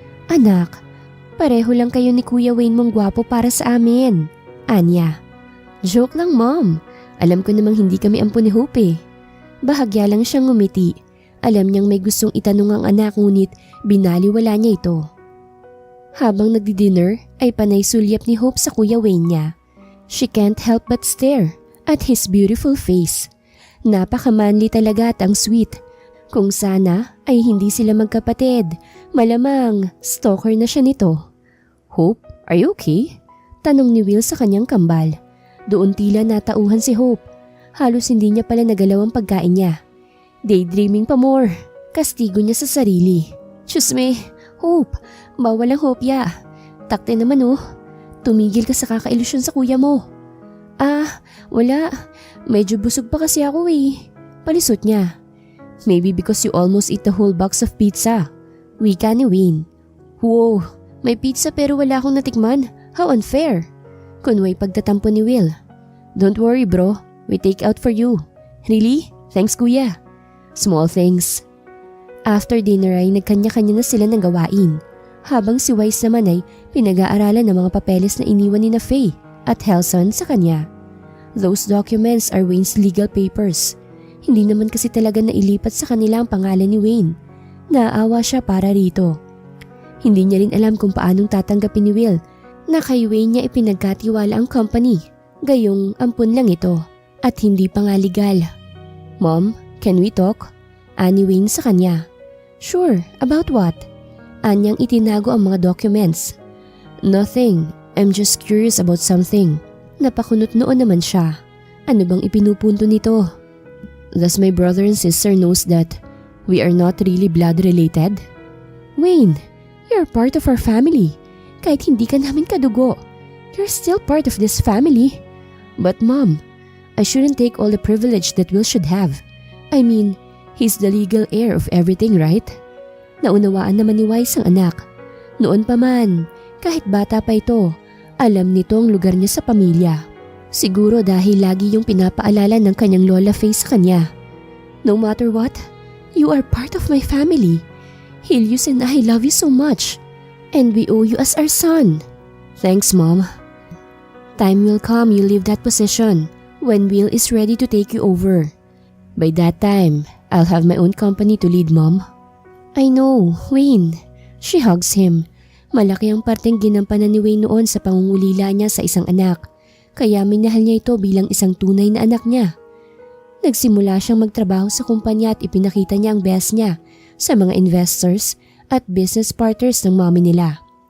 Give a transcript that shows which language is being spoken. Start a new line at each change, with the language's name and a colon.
Filipino: Anak, pareho lang kayo ni Kuya Wayne mong gwapo para sa amin. Anya. Joke lang, Mom. Alam ko namang hindi kami ampun ni Hope eh. Bahagya lang siyang ngumiti. Alam niyang may gustong itanong ang anak ngunit binaliwala niya ito. Habang nagdi-dinner ay panay sulyap ni Hope sa Kuya Wayne niya.
English: She can't help but stare at his beautiful face.
Filipino: Napaka-manly talaga at ang sweet. Kung sana ay hindi sila magkapatid, malamang stalker na siya nito. Hope,
English: are you okay?
Filipino: Tanong ni Will sa kanyang kambal. Doon tila natauhan si Hope. Halos hindi niya pala nagalaw ang pagkain niya. Daydreaming pa more. Kastigo niya sa sarili. Diyos me, Hope, bawal ang hopya. Takte naman oh. Tumigil ka sa kakailusyon sa kuya mo. Wala. Medyo busog pa kasi ako eh. Palisot niya.
English: Maybe because you almost eat the whole box of pizza.
Filipino: Wika ni Wayne. Wow, may pizza pero wala akong natikman.
English: How unfair.
Filipino: Kunway pagtatampo ni Will.
English: Don't worry bro, we take out for you. Really? Thanks kuya. Small things.
Filipino: After dinner ay nagkanya-kanya na sila ng gawain. Habang si Wise naman ay pinag-aaralan ng mga papeles na iniwan ni na Faye at Helson sa kanya.
English: Those documents are Wayne's legal papers.
Filipino: Hindi naman kasi talaga nailipat sa kanila ang pangalan ni Wayne. Naaawa siya para rito. Hindi niya rin alam kung paanong tatanggapin ni Will na kay Wayne niya ipinagkatiwala ang company. Gayong ampun lang ito at hindi pa nga legal.
English: Mom, can we talk?
Filipino: Ani Wayne sa kanya.
English: Sure, about what?
Filipino: Anyang itinago ang mga documents.
English: Nothing, I'm just curious about something.
Filipino: Napakunot noon naman siya. Ano bang ipinupunto nito?
English: Does my brother and sister knows that we are not really blood related? Wayne, you're part of our family.
Filipino: Kahit hindi ka namin kadugo,
English: you're still part of this family. But mom, I shouldn't take all the privilege that Will should have. I mean, he's the legal heir of everything, right?
Filipino: Naunawaan naman ni Wise ang anak. Noon pa man, kahit bata pa ito, alam nito ang lugar niya sa pamilya. Siguro dahil lagi yung pinapaalala ng kanyang lola Faye sa kanya.
English: No matter what, you are part of my family. Helios and I love you so much. And we owe you as our son. Thanks, Mom. Time will come you leave that position when Will is ready to take you over. By that time, I'll have my own company to lead, Mom. I know, Wayne. She hugs him.
Filipino: Malaki ang parteng ginampanan ni Wayne noon sa pangungulila niya sa isang anak. Kaya minahal niya ito bilang isang tunay na anak niya. Nagsimula siyang magtrabaho sa kumpanya at ipinakita niya ang best niya sa mga investors at business partners ng mommy nila.